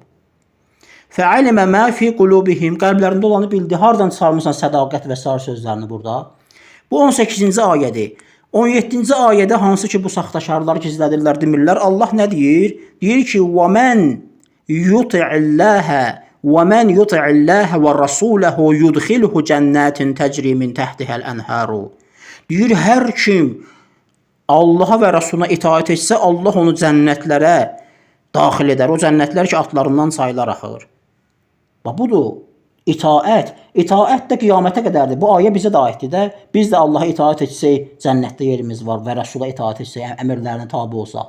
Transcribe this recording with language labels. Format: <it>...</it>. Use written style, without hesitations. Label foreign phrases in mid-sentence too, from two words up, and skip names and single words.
<ar>فعلم ما في قلوبهم,</ar> <az>qəlblərində olanı bildi. Hardan çıxarmısan sədaqət və sair sözlərini burada? Bu 18-ci ayədir. 17-ci ayədə hansı ki bu saxtakarlar gizlədirlər demirlər. Allah nə deyir? Deyir ki:</az> <ar>"ومن يطع الله وَمَنْ يُطِعِ اللّٰهَ وَرَسُولَهُ يُدْخِلْهُ جَنَّاتٍ تَجْرِي مِنْ تَحْتِهَا الْأَنْهَارُ."</ar> <az>Deyir, hər kim Allaha və Rasuluna itaat etsə, Allah onu cənnətlərə daxil edər. O cənnətlər ki, atlarından çaylar axır. Budur, itaət. İtaət də qiyamətə qədərdir. Bu ayə bizə də aiddir də. Biz də Allaha itaat etsək, cənnətdə yerimiz var və Rasula itaat etsək, əmrlərinə tabi olsaq.</az>